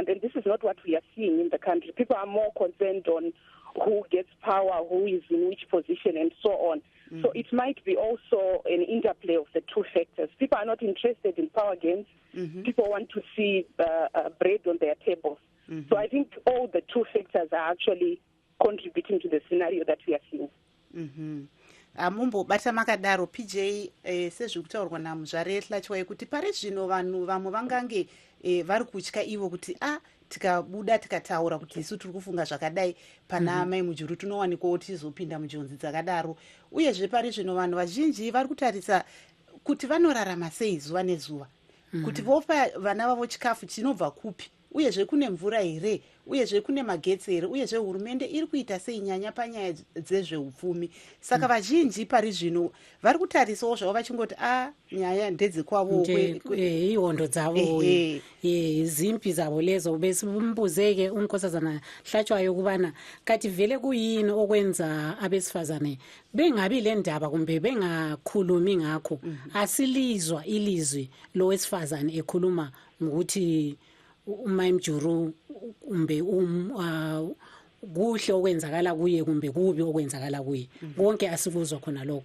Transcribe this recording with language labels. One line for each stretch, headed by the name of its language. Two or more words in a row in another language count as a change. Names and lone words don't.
English: And this is not what we are seeing in the country. People are more concerned on who gets power, who is in which position, and so on. So it might be also an interplay of the two factors. People are not interested in power games. People want to see bread on their tables. So I think all the two factors are actually contributing to the scenario that we are seeing.
Shona: Mumbo bata makadaro PJ sezvekutaurwa namuzvare Hlatshwayo kuti pari zvino vanhu vamwe vangange vari kutya ivo kuti tikabuda tikataura kuti isu tiri kufunga zvakadai pana mai Mujuru tinowanikwawo tizopinda munjodzi dzakadaro, uyezve pari zvino vanhu vazhinji vari kutarisa kuti vanorarama sei zuva nezuva, kuti vopa vana vavo chikafu chinobva kupi, uyezve kune mvura here, uyezve kune magetsi here, uyezve hurumende iri kuita sei nyanya panyaya dzezveupfumi. Saka vazhinji pari zvino vari kutarisawo zvavo vachingoti nyaya ndedzekwavo ihondo dzavo zimpi dzavo lezo.
North Ndebele: Besimbuzeke unkosazana Hlatshwayo kubana kati vele kuyini okwenza abesifazane bengabi le ndaba kumbe bengakhulumi ngakho, asilizwa ilizwi lowesifazane ekhuluma ngokuthi uMai Mujuru kumbe kuhle okwenzakala kuye kumbe kubi okwenzakala kuye, konke asikuzwa khona lokho.